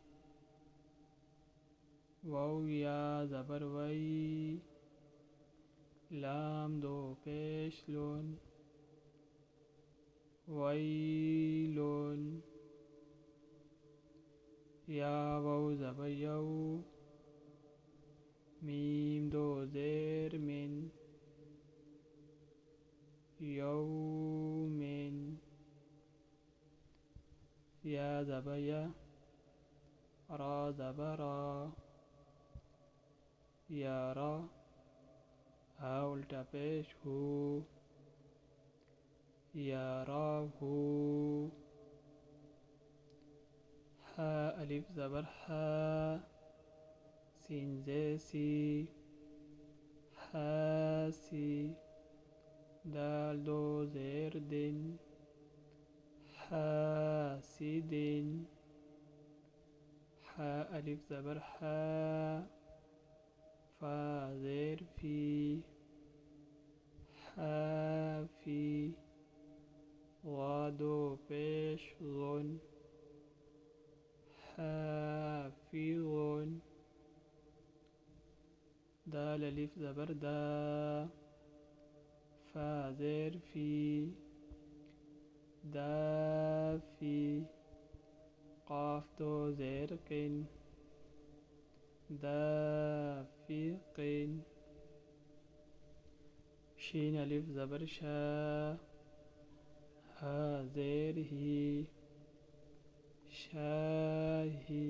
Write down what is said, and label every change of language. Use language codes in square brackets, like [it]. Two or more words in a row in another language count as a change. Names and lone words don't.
[ur] واو یا زبر وئی، لام دو پیش لون، ویلون۔ یا واو زبر یو، میم دو زیر من، یومن۔ یا زبر یا، را زبر را، یارا۔ ہا الٹا پیش ہو، یاراہو۔ ہا الف زبر ہا، سین زی سی، حاسی۔ دال دو زیر دن، حاسدن۔ ہا الف زبر ہا، فا زیر فی، حافی۔ غا دو پیش غن، حافظن۔ دال الف زبر دا، فا زیر فی، دافی۔ قاف دو زیر قن، دافقن۔ شین الف زبر شا، ہا زیر ہی، شاہی۔